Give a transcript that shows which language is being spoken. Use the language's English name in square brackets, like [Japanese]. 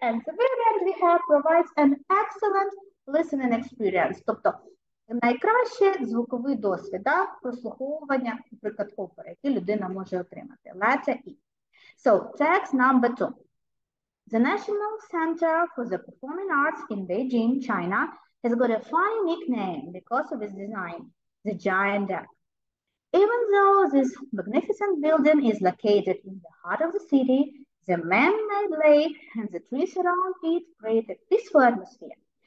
[English] And the variant we have provides an excellent listening experience. [Ukrainian] Тобто найкращий звуковий досвід, прослуховування, наприклад, опери, який людина може отримати. [English] Letter E. So, text number 2. The National Center for the Performing Arts in Beijing, China, has got a funny nickname because of its design, the Giant Duck. Even though this magnificent building is located in the heart of the city, the man-made lake and the trees around it create a peaceful atmosphere.